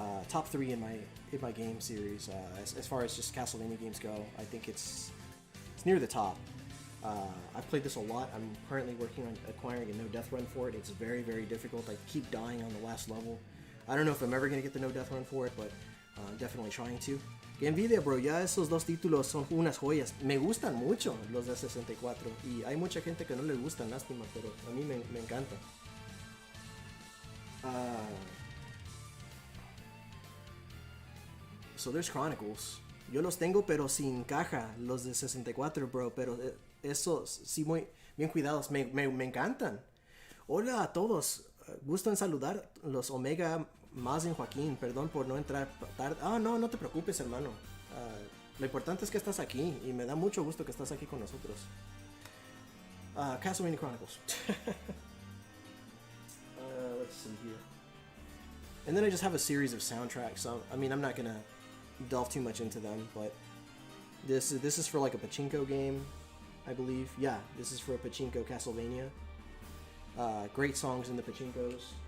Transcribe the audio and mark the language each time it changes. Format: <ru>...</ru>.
<en>Top 3 in my game series. As far as just Castlevania games go, I think it's near the top. I've played this a lot. I'm currently working on acquiring a no death run for it. It's very, very difficult. I keep dying on the last level. I don't know if I'm ever going to get the no death run for it, but I'm definitely trying to.</en> <es>Que envidia, bro. Ya esos dos títulos son unas joyas. Me gustan mucho los de 64. Y hay mucha gente que no le gustan, lástima, pero a mí me encanta.</es> <en>So there's Chronicles.</en> <es>Yo los tengo, pero sin caja. Los de 64, bro. Pero esos, sí, muy bien cuidados. Me encantan. Hola a todos. Gusto en saludar los Omega más en Joaquín. Perdón por no entrar tarde. No te preocupes, hermano. Lo importante es que estás aquí. Y me da mucho gusto que estás aquí con nosotros.</es> <en>Castlevania Chronicles. Let's see here. And then I just have a series of soundtracks. So I mean, I'm not gonna delve too much into them, but this is for like a pachinko game, I believe. Yeah, this is for a pachinko Castlevania. Great songs in the pachinkos.</en>